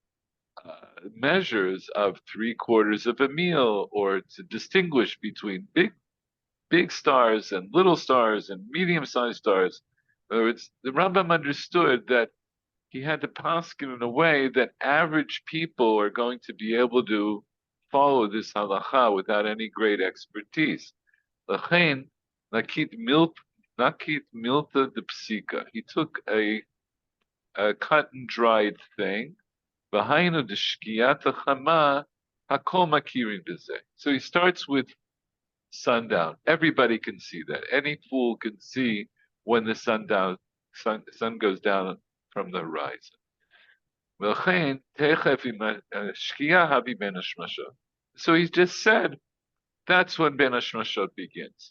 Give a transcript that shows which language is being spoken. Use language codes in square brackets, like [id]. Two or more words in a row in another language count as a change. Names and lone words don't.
[en] measures of 3/4 of a meal, or to distinguish between big stars and little stars and medium-sized stars. In other words, the Rambam understood that he had to paskin in a way that average people are going to be able to follow this halacha without any great expertise. [arc] לכן, נקיט מילתא דפסיקא. [en] He took a cut and dried thing. Behind the [he] שקיעת החמה הכל מכירים בזה. [en] So he starts with sundown. Everybody can see that. Any fool can see when the sun goes down from the horizon. So he just said that's when [he] בין השמשות [en] begins.